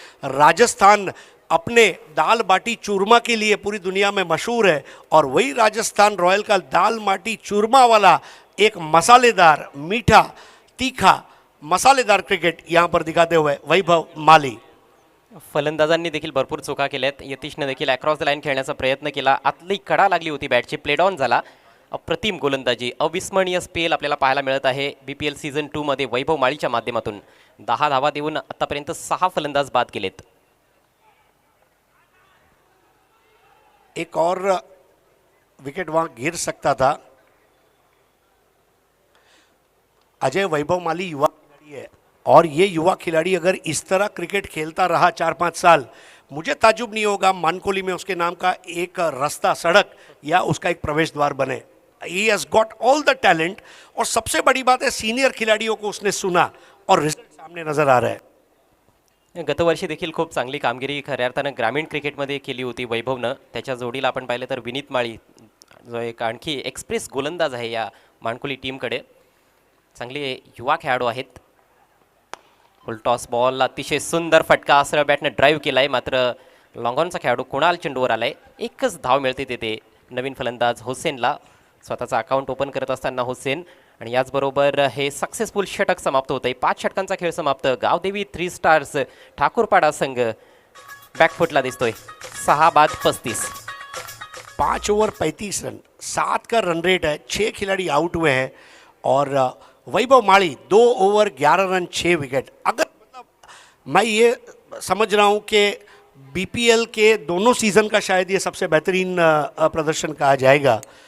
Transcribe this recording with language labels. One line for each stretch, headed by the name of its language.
Hindi: राजस्थान अपने दाल बाटी चूरमा के लिए पूरी दुनिया में मशहूर है और वही राजस्थान रॉयल का दाल बाटी चूरमा वाला एक मसालेदार, मीठा, तीखा, मसालेदार क्रिकेट यहाँ पर दिखाते हुए वैभव माली।
Marathi: फलंदाजांनी देखील भरपूर चुका केल्यात. यतीशने देखील
English: across the line
Marathi: खेळण्याचा प्रयत्न केला. आतली कडा लागली होती बॅटची, प्लेड ऑन झाला. अप्रतिम गोलंदाजी, अविस्मरणीय स्पेल आपल्याला पाहायला मिळत आहे बीपीएल सीझन 2 मध्ये वैभव माळीच्या माध्यमातून. 10 धावा देऊन आतापर्यंत 6 फलंदाज बाद केलेत.
Hindi: एक और विकेट वहां गिर सकता था। अजय, वैभव माली युवा खिलाड़ी है और ये युवा खिलाड़ी अगर इस तरह क्रिकेट खेलता रहा 4-5 साल, मुझे ताजुब नहीं होगा मानकोली में उसके नाम का एक रास्ता, सड़क या उसका एक प्रवेश द्वार बने।
English: he has got all the talent
Hindi: और सबसे बड़ी बात है सीनियर खिलाड़ियों को उसने सुना और रिजल्ट सामने नजर आ रहा है।
Marathi: गतवर्षी देखील खूप चांगली कामगिरी खऱ्या अर्थानं ग्रामीण क्रिकेटमध्ये केली होती वैभवनं. त्याच्या जोडीला आपण पाहिलं तर विनीत माळी, जो एक आणखी एक्सप्रेस गोलंदाज आहे या मानकोली टीमकडे. चांगले युवा खेळाडू आहेत. फुल टॉस बॉल, अतिशय सुंदर फटका, सरळ बॅटने ड्राईव्ह केलाय, मात्र लॉंगॉनचा खेळाडू कुणाल चेंडूवर आलाय. एकच धाव मिळते तिथे नवीन फलंदाज हुसेनला. स्वतःचा अकाउंट ओपन करत असताना हुसेन आणि याचबरोबर हे सक्सेसफुल षटक समाप्त होत आहे. 5 षटकांचा खेळ समाप्त. गावदेवी 3 स्टार्स ठाकूरपाडा संघ बॅकफुटला दिसतोय. 6 बाद 35.
Hindi: 5 ओवर 35 रन, 7 का रन रेट है, 6 खिलाड़ी आउट हुए हैं और वैभव माली 2 ओवर 11 रन 6 विकेट. अगर मतलब मैं ये समझ रहा हूँ कि बीपीएल के दोनों सीज़न का शायद ये सबसे बेहतरीन प्रदर्शन कहा जाएगा.